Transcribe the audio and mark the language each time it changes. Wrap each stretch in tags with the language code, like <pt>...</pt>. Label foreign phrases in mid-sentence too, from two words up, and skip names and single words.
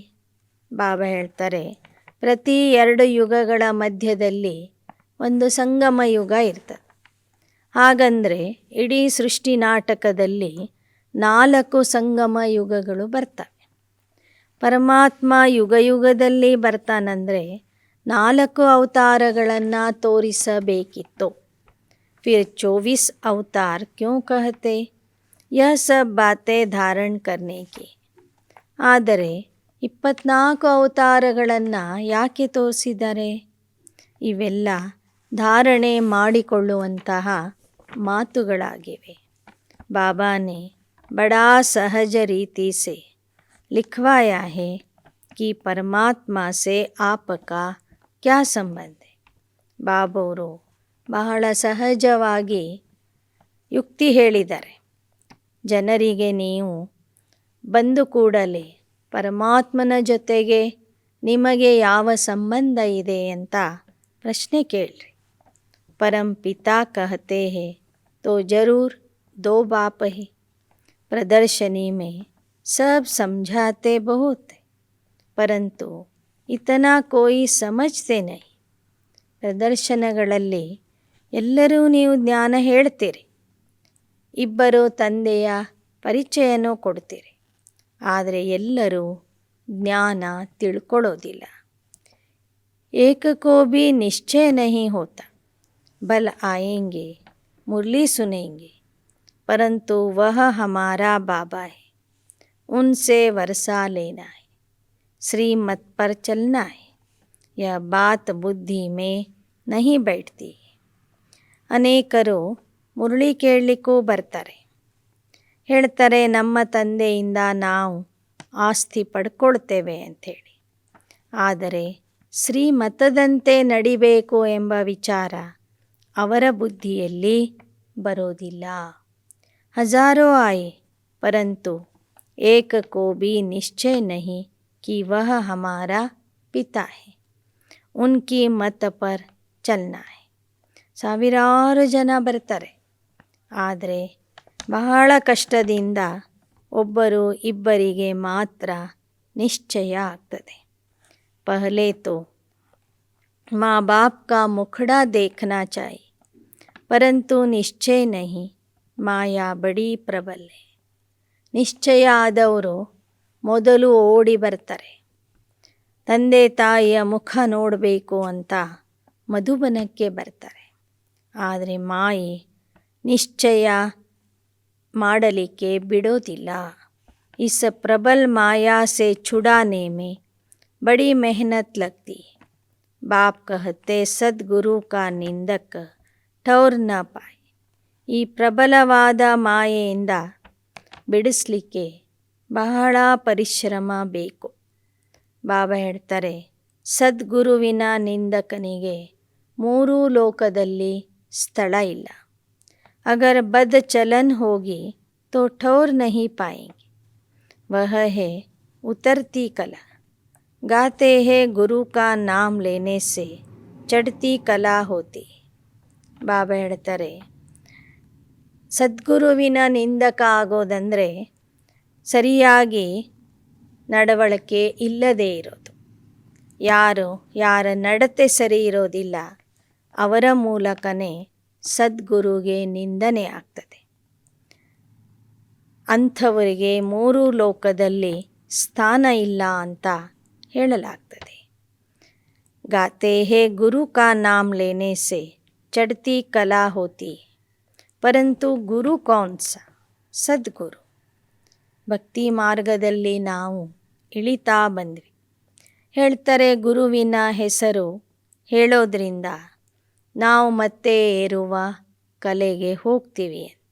<kn>ಬಾಬಾ ಹೇಳ್ತಾರೆ, ಪ್ರತಿ 2 ಯುಗಗಳ ಮಧ್ಯದಲ್ಲಿ ಒಂದು ಸಂಗಮ ಯುಗ ಇರ್ತದೆ. ಹಾಗಂದರೆ ಇಡೀ ಸೃಷ್ಟಿ ನಾಟಕದಲ್ಲಿ 4 ಸಂಗಮ ಯುಗಗಳು ಬರ್ತವೆ. ಪರಮಾತ್ಮ ಯುಗ ಯುಗದಲ್ಲಿ ಬರ್ತಾನಂದರೆ 4 ಅವತಾರಗಳನ್ನು ತೋರಿಸಬೇಕಿತ್ತು.</kn> <hi>फिर 24 अवतार क्यों कहते? यह सब बातें धारण करने की.</hi> <kn>ಆದರೆ 24 ಅವತಾರಗಳನ್ನು ಯಾಕೆ ತೋರಿಸಿದ್ದಾರೆ? ಇವೆಲ್ಲ ಧಾರಣೆ ಮಾಡಿಕೊಳ್ಳುವಂತಹ ಮಾತುಗಳಾಗಿವೆ.</kn> <hi>बाबा ने बड़ा सहज रीति से लिखवाया है कि परमात्मा से आपका क्या संबंध है.</hi> <kn>ಬಾಬವರು ಬಹಳ ಸಹಜವಾಗಿ ಯುಕ್ತಿ ಹೇಳಿದ್ದಾರೆ. ಜನರಿಗೆ ನೀವು ಬಂದು ಕೂಡಲೇ ಪರಮಾತ್ಮನ ಜೊತೆಗೆ ನಿಮಗೆ ಯಾವ ಸಂಬಂಧ ಇದೆ ಅಂತ ಪ್ರಶ್ನೆ ಕೇಳ್ರಿ.</kn> <hi>परम पिता कहते हैं तो ज़रूर 2 बाप है. प्रदर्शनी में सब समझाते बहुत है, परंतु इतना कोई समझते नहीं.</hi> <kn>ಪ್ರದರ್ಶನಗಳಲ್ಲಿ ಎಲ್ಲರೂ ನೀವು ಜ್ಞಾನ ಹೇಳ್ತೀರಿ, ಇಬ್ಬರು ತಂದೆಯ ಪರಿಚಯನೂ ಕೊಡ್ತೀರಿ, ಆದರೆ ಎಲ್ಲರೂ ಜ್ಞಾನ ತಿಳ್ಕೊಳ್ಳೋದಿಲ್ಲ.</kn> <hi>एक को भी निश्चय नहीं होता. बल आएंगे, मुरली सुनेंगे, परंतु वह हमारा बाबा है, उनसे वर्षा लेना है, श्रीमत पर चलना है. यह बात बुद्धि में नहीं बैठती.</hi> <kn>ಅನೇಕರು ಮುರಳಿ ಕೇಳಲಿಕ್ಕೂ ಬರ್ತಾರೆ. ಹೇಳ್ತಾರೆ, ನಮ್ಮ ತಂದೆಯಿಂದ ನಾವು ಆಸ್ತಿ ಪಡ್ಕೊಳ್ತೇವೆ ಅಂಥೇಳಿ. ಆದರೆ ಶ್ರೀಮತದಂತೆ ನಡಿಬೇಕು ಎಂಬ ವಿಚಾರ ಅವರ ಬುದ್ಧಿಯಲ್ಲಿ ಬರೋದಿಲ್ಲ.</kn> <hi>हजारों आए, परंतु एक को भी निश्चय नहीं कि वह हमारा पिता है, उनकी मत पर चलना है.</hi> <kn>ಸಾವಿರಾರು ಜನ ಬರ್ತಾರೆ, ಆದರೆ ಬಹಳ ಕಷ್ಟದಿಂದ ಒಬ್ಬರು ಇಬ್ಬರಿಗೆ ಮಾತ್ರ ನಿಶ್ಚಯ ಆಗ್ತದೆ.</kn> <hi>पहले तो माँ बाप का मुखड़ा देखना चाहिए, परंतु निश्चय नहीं.</hi> <kn>ಮಾಯಾ ಬಡಿ ಪ್ರಬಲ. ನಿಶ್ಚಯ ಆದವರು ಮೊದಲು ಓಡಿ ಬರ್ತಾರೆ. ತಂದೆ ತಾಯಿಯ ಮುಖ ನೋಡಬೇಕು ಅಂತ ಮಧುಬನಕ್ಕೆ ಬರ್ತಾರೆ. ಆದರೆ ಮಾಯೆ ನಿಶ್ಚಯ ಮಾಡಲಿಕ್ಕೆ ಬಿಡೋದಿಲ್ಲ.</kn> <hi>इस प्रबल माया से छुड़ाने में बड़ी मेहनत लगती है. बाप कहते सद्गुरु का निंदक ठौर न पाए.</hi> <kn>ಈ ಪ್ರಬಲವಾದ ಮಾಯೆಯಿಂದ ಬಿಡಿಸಲಿಕ್ಕೆ ಬಹಳ ಪರಿಶ್ರಮ ಬೇಕು. ಬಾಬಾ ಹೇಳ್ತಾರೆ, ಸದ್ಗುರುವಿನ ನಿಂದಕನಿಗೆ 3 ಲೋಕದಲ್ಲಿ ಸ್ಥಳ ಇಲ್ಲ.</kn> <hi>अगर बद चलन होगी तो ठौर नहीं पाएंगे. वह है उतरती कला. गाते हैं गुरु का नाम लेने से चढ़ती कला होती.</hi> <kn>ಬಾಬಾ ಹೇಳ್ತಾರೆ, ಸದ್ಗುರುವಿನ ನಿಂದಕ ಆಗೋದಂದರೆ ಸರಿಯಾಗಿ ನಡವಳಿಕೆ ಇಲ್ಲದೇ ಇರೋದು. ಯಾರ ನಡತೆ ಸರಿ ಇರೋದಿಲ್ಲ ಅವರ ಮೂಲಕನೇ ಸದ್ಗುರುಗೆ ನಿಂದನೆ ಆಗ್ತದೆ. ಅಂಥವರಿಗೆ ಮೂರು ಲೋಕದಲ್ಲಿ ಸ್ಥಾನ ಇಲ್ಲ ಅಂತ ಹೇಳಲಾಗ್ತದೆ.</kn> <hi>गाते हैं गुरु का नाम लेने से चढ़ती कला होती है, परंतु गुरु कौन सा?</hi> <kn>ಸದ್ಗುರು. ಭಕ್ತಿ ಮಾರ್ಗದಲ್ಲಿ ನಾವು ಇಳಿತಾ ಬಂದ್ವಿ. ಹೇಳ್ತಾರೆ ಗುರುವಿನ ಹೆಸರು ಹೇಳೋದ್ರಿಂದ ನಾವು ಮತ್ತೆ ಏರುವ ಕಲೆಗೆ ಹೋಗ್ತೀವಿ ಅಂತ.</kn>